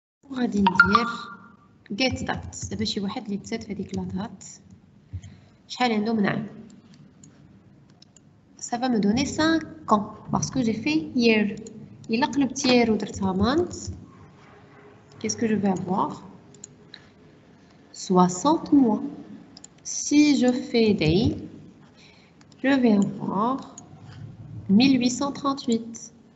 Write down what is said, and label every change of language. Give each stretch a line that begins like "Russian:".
Arabic: وغادي ندير get date. دابا شي واحد اللي تزاد في هذيك لا دات شحال عنده من عام.
French: Ça va me donner 5 ans parce que j'ai fait year.
Arabic: إلا قلبت year ودرتها month,
French: qu'est-ce que je vais avoir? 60 mois. Si je fais day, je vais avoir 1838.